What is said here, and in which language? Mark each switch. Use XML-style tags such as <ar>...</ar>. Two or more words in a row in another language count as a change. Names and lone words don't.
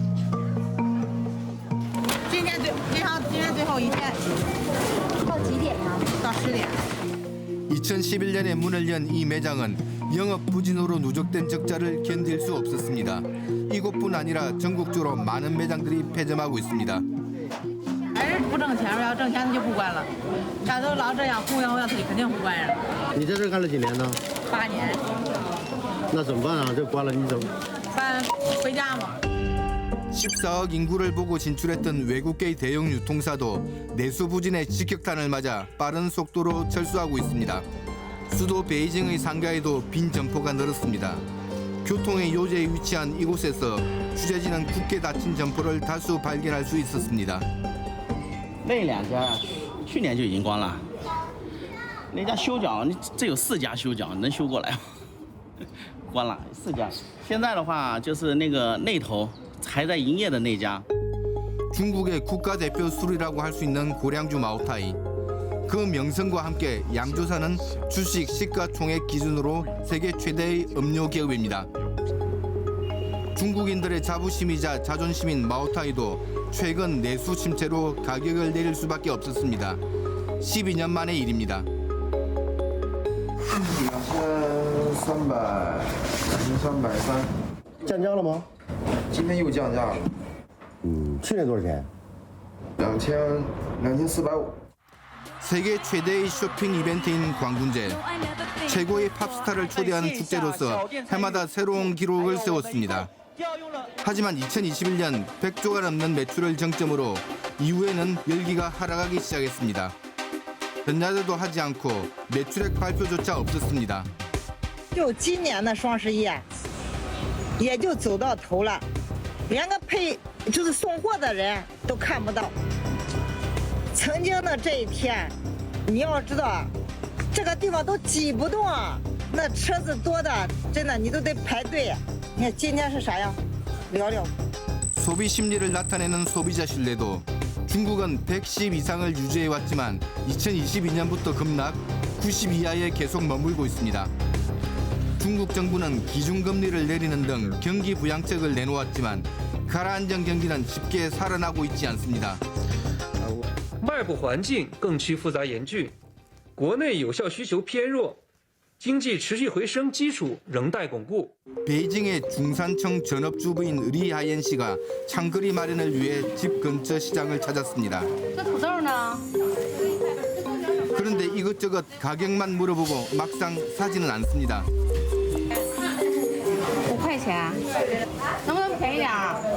<ko>2011년에 문을 연 이 매장은 영업 부진으로 누적된 적자를 견딜 수 없었습니다. 이곳뿐 아니라 전국적으로 많은 매장들이 폐점하고 있습니다.</ko> <zh>不挣钱，要挣钱他就不关了。大家都老这样忽悠忽悠，他就肯定不关上。你在这儿干了几年呢 8年。那怎么办啊？这关了你怎么？办回家嘛。</zh> <ko>14억 인구를 보고 진출했던 외국계 대형 유통사도 내수 부진의 직격탄을 맞아 빠른 속도로 철수하고 있습니다. 수도 베이징의 상가에도 빈 점포가 늘었습니다. 교통의 요제에 위치한 이곳에서 취재진은 굳게 닫힌 점포를 다수 발견할 수 있었습니다.</ko> <zh>那2家去年就已经关了，那家修脚，这有4家修脚，能修过来吗？关了4家。现在的话就是那头还在营业的那家。</zh> <ko>중국의 국가대표 술이라고 할 수 있는 고량주 마오타이. 그 명성과 함께 양조사는 주식 시가총액 기준으로 세계 최대의 음료 기업입니다. 중국인들의 자부심이자 자존심인 마오타이도 최근 내수 침체로 가격을 내릴 수밖에 없었습니다. 12년 만의 일입니다.</ko> <zh>2303 降价了吗？今天又降价了。去年多少钱？2450。</zh> <ko>세계 최대의 쇼핑 이벤트인 광군제. 최고의 팝스타를 초대한 축제로서 해마다 새로운 기록을 세웠습니다. 하지만 2021년 100조가 넘는 매출을 정점으로 이후에는 열기가 하락하기 시작했습니다. 전야제도 하지 않고 매출액 발표조차 없었습니다.</ko> <zh>就今年的双十一，也就走到头了，连个就是送货的人都看不到。曾经的这一天，你要知道，这个地方都挤不动啊，那车子多的，真的你都得排队。你看今天是啥样？聊聊。</zh> <ko>소비 심리를 나타내는 소비자 신뢰도 중국은 110 이상을 유지해왔지만 2022년부터 급락 90 이하에 계속 머물고 있습니다. 중국 정부는 기준금리를 내리는 등 경기 부양책을 내놓았지만 가라앉은 경기는 쉽게 살아나고 있지 않습니다.</ko> <zh>外部环境更趋复杂严峻，国内有效需求偏弱，经济持续回升基础仍待巩固。</zh> <ko>베이징의 중산층 전업주부인 리하옌 씨가 창거리 마련을 위해 집 근처 시장을 찾았습니다. 그런데 이것저것 가격만 물어보고 막상 사지는 않습니다.</ko> <zh>5 块钱，能不能便宜点儿？</zh>